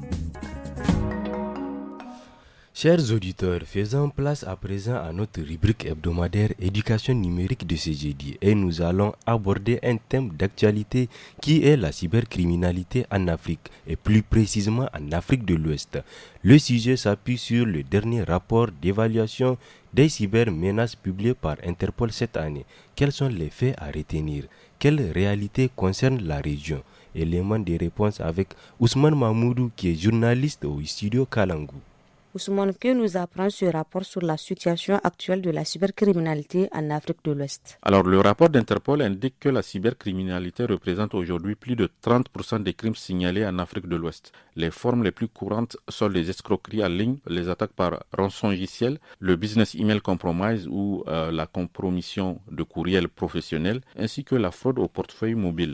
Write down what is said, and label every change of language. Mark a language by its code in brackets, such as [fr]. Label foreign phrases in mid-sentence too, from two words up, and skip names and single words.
[fr] Chers auditeurs, faisons place à présent à notre rubrique hebdomadaire éducation numérique de ce jeudi et nous allons aborder un thème d'actualité qui est la cybercriminalité en Afrique et plus précisément en Afrique de l'Ouest. Le sujet s'appuie sur le dernier rapport d'évaluation des cybermenaces publié par Interpol cette année. Quels sont les faits à retenir? Quelles réalités concernent la région? Élément de réponse avec Ousmane Mahmoudou qui est journaliste au studio Kalangu. Ousmane, que nous apprend ce rapport sur la situation actuelle de la cybercriminalité en Afrique de l'Ouest? Alors, le rapport d'Interpol indique que la cybercriminalité représente aujourd'hui plus de 30% des crimes signalés en Afrique de l'Ouest. Les formes les plus courantes sont les escroqueries en ligne, les attaques par rançongiciel, le [en] business email compromise [fr] ou la compromission de courriel professionnel, ainsi que la fraude au portefeuille mobile.